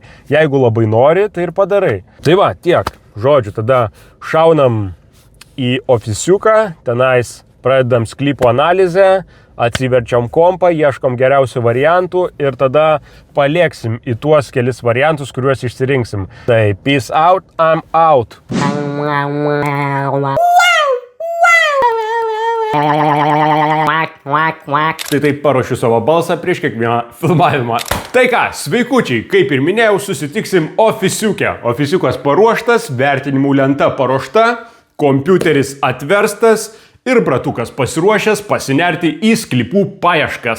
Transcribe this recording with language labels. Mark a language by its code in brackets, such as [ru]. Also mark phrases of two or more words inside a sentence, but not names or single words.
[lt] Jeigu labai nori, tai ir padarai. Tai va, tiek. Žodžiu, tada šaunam į ofisiuką, tenais pradedam sklypo analizę, atsiverčiam kompą, ieškom geriausių variantų ir tada palieksim į tuos kelis variantus, kuriuos išsirinksim. [en] Tai peace out, I'm out. [lt] Tai taip paruošiu savo balsą prieš kiekvieną filmavimą. Tai ką, sveikučiai, kaip ir minėjau, susitiksim ofisiuke. Ofisiukas paruoštas, vertinimų lenta paruošta, kompiuteris atverstas ir Bratukas pasiruošęs pasinerti į sklypų paieškas.